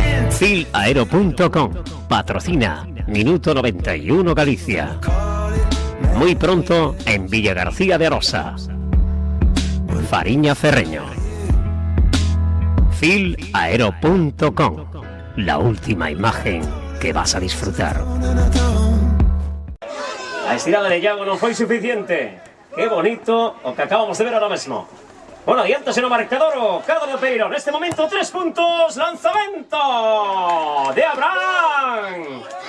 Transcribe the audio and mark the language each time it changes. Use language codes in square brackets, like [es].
[es] Filaero.com patrocina Minuto 91 Galicia. Muy pronto en Villa García de Arosa. Fariña Ferreño. Filaero.com, la última imagen que vas a disfrutar. [gl] La estirada de Iago non foi suficiente. Qué bonito o que acabamos de ver [es] ahora mismo. [gl] Bueno, adiantase no marcador o cadro de Pereiro. [es] En este momento 3 puntos, lanzamento de Abraham.